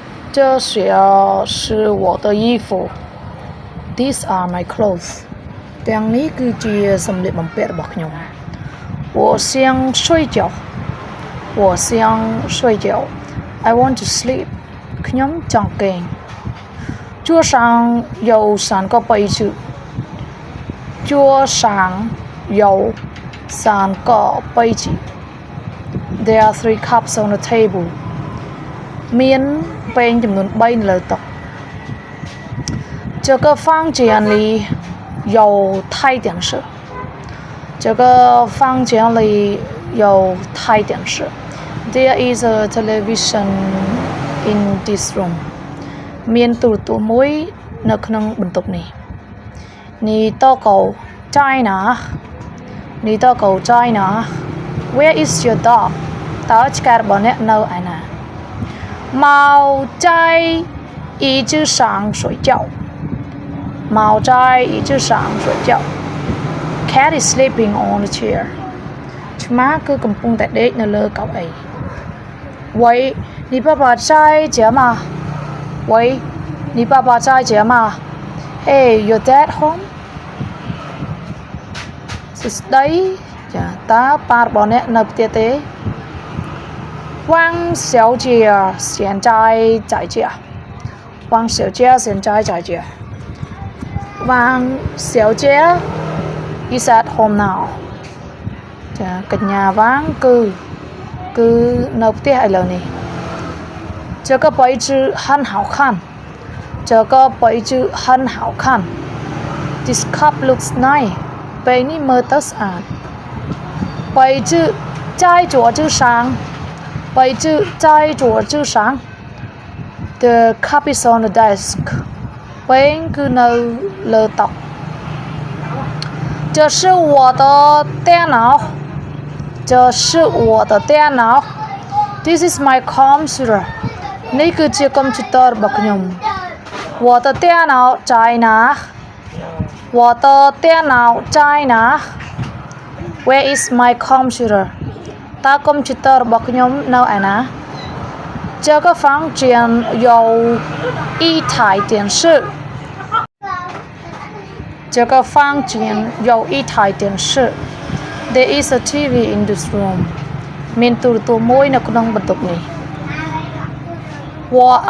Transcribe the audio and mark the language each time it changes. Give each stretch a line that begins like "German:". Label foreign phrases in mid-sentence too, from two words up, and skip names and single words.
Chinese: 这些是我的衣服
English: These are my clothes
Khmer: ទាំងនេះគឺជាសម្លៀ កបំពាក់របស់ខ្ញុំ
Chinese: 我想睡觉我想睡觉
English: I want to sleep
Khmer: ខ្ញុំចង់គេង
Chinese: 桌上有3个杯子桌上有3个杯子
English: There are 3 cups on the table
Khmer: មានពែងចំនួន3នៅលើតុ
Chinese: 这个房间里有台电视这个房间里有台电视
English: There is a television in this room
Khmer: មានទូរទស្សន៍មួយនៅក្នុងបន្ទប់នេះ
Chinese: 你到狗在哪你到狗在哪
English: Where is your dog
Khmer: តើឆ្កែរបស់អ្នកនៅឯណា
Chinese: 猫在椅子上睡觉猫在椅子上睡觉
English: Cat is sleeping on the chair
Khmer: ឆ្មាគឺកំពុងតែដេកនៅលើកៅអី
Chinese: 喂你爸爸在家吗喂你爸爸在家吗
English: Hey your dad home
Khmer: សួស្ដីចាតើប៉ារបស់អ្នកនៅផ្ទះទេ
Chinese: 汪小姐现在在家汪小姐现在在家
English: 汪小姐 is at home now
Khmer: ចាកញ្ញាវាងគឺនៅ
Chinese: ផ្ទះឥឡូវនេះ这个杯子很好看这个杯子很好看
English: This cup looks nice
Khmer: 杯នេះមើលទៅស្អាត
Chinese: 杯子在桌子上杯子在桌子上
English: The cup is on the desk
Khmer: 杯គឺនៅលើតុ
Chinese: 这是我的电脑这是我的电脑
English: This is my computer
Khmer: នេះគឺជាកុំព្យូទ័ររបស់ខ្ញុំ
Chinese: 我的电脑在哪我的电脑在哪
English: Where is my computer
Khmer: តើកុំព្យូទ័ររបស់ខ្ញុំនៅឯណា
Chinese: 这个房间有一台电视这个房间有一台电视
English: There is a TV in this room
Khmer: មានទូរទស្សន៍មួយនៅក្នុងបន្ទប់នេះ
Chinese: 我爱